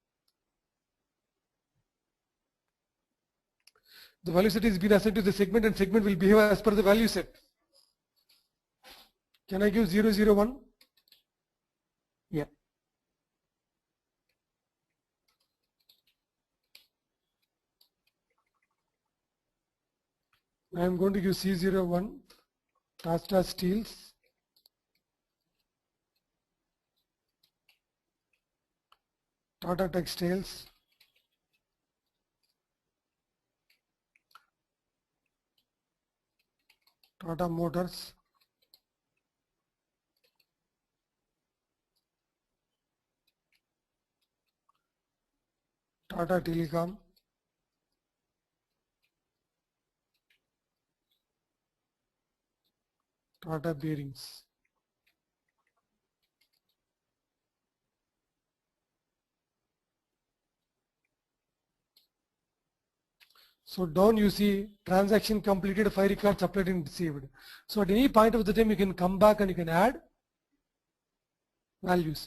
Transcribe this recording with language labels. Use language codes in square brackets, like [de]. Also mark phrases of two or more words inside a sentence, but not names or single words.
[en] The value set is being assigned to the segment, and segment will behave as per the value set. Can I give 001? yeah, I am going to give C01, Tata Steels, Tata Textiles, Tata Motors, Tata Telecom, Tata Bearings. So down you see transaction completed, 5 records uploaded and received. So at any point of the time you can come back and you can add values.